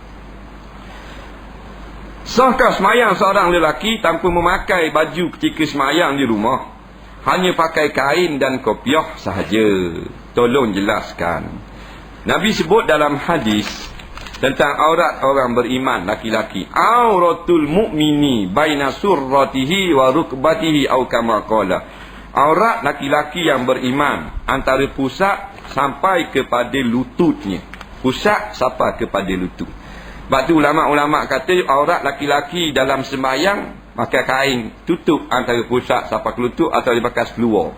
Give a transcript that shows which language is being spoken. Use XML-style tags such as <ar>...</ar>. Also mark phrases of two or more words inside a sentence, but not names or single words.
<ms>Sahkah semayang seorang lelaki tanpa memakai baju ketika semayang di rumah? Hanya pakai kain dan kopiah sahaja. Tolong jelaskan. Nabi sebut dalam hadis tentang aurat orang beriman laki-laki.</ms> <ar>Auratul mu'mini baina surratihi wa rukbatihi au kama qala.</ar> <ms>Aurat laki-laki yang beriman antara pusat sampai kepada lututnya. Pusat sampai kepada lutut. Sebab tu ulama-ulama kata aurat laki-laki dalam sembahyang pakai kain tutup antara pusat sampai ke lutut atau dipakai seluar.</ms>